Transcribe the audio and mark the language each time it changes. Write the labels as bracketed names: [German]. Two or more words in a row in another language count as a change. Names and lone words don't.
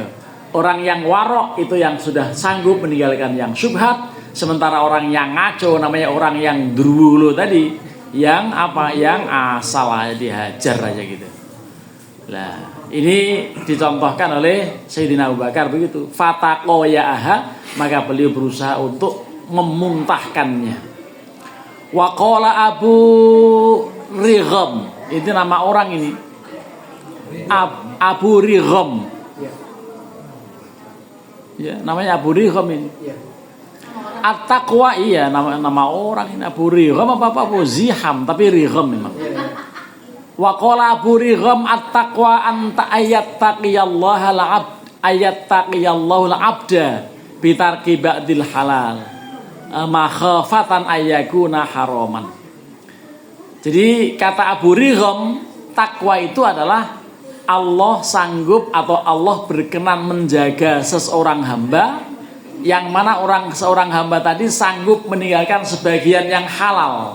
[Indonesian] Orang yang warok itu yang sudah sanggup meninggalkan yang syubhat, sementara orang yang ngaco namanya orang yang ndruwolo tadi. Yang apa? Yang asal aja dihajar aja gitu. Nah, ini dicontohkan oleh Sayyidina Abu Bakar begitu. Fataqayaaha, maka beliau berusaha untuk memuntahkannya. [Arabic] Wa qala [Indonesian] Abu Righam, itu nama orang ini. Abu Righam. Ya, namanya Abu Righam ini. At-taqwa, iya nama orang ini Abu Righam apa Abu Ziham, tapi Righam memang. [Arabic] وقال أبو رغام التقوى أنت أيتقي الله العبد أيتقي الله العبد بترك بعض الحلال مخافة أن يكون حراما. Jadi kata Abu Righam, takwa itu adalah Allah sanggup atau Allah berkenan menjaga seseorang hamba, yang mana seorang hamba tadi sanggup meninggalkan sebagian yang halal.